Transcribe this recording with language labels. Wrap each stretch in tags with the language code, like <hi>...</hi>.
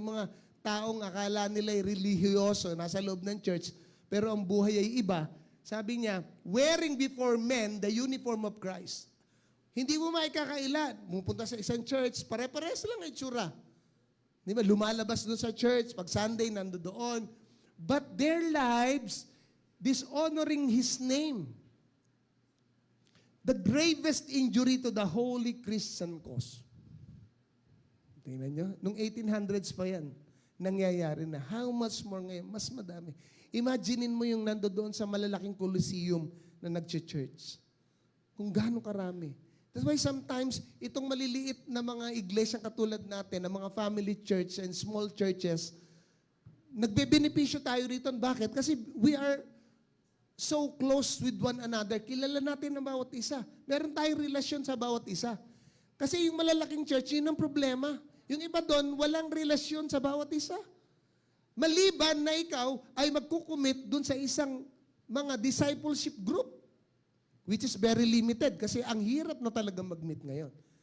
<tl>Yung mga taong akala nila ay religyoso, nasa loob ng church, pero ang buhay ay iba. Sabi niya,</tl> <en>wearing before men the uniform of Christ.</en> <tl>Hindi mo maikakailan. Pupunta sa isang church, pare-pares lang ang itsura. Di ba? Lumalabas doon sa church, pag Sunday, nandoon.</tl> <en>But their lives, dishonoring His name. The gravest injury to the holy Christian cause.</en> <tl>Tingnan nyo, nung 1800s pa yan, nangyayari na.</tl> <en>How much more</en> <tl>ngayon? Mas madami. Imaginein mo yung nandoon sa malalaking coliseum na nag-church. Kung gaano karami.</tl> <en>That's why sometimes,</en> <tl>itong maliliit na mga iglesia katulad natin, na mga family church and small churches, nagbe-benepisyo tayo rito. Bakit?</tl> <en>Kasi we are so close with one another.</en> <tl>Kilala natin ang bawat isa. Meron tayong relasyon sa bawat isa. Kasi yung malalaking church, yun ang problema. Yung iba doon, walang relasyon sa bawat isa. Maliban na ikaw ay magkukumit dun sa isang mga discipleship group, which is very limited kasi ang hirap na talaga mag-meet ngayon.</tl>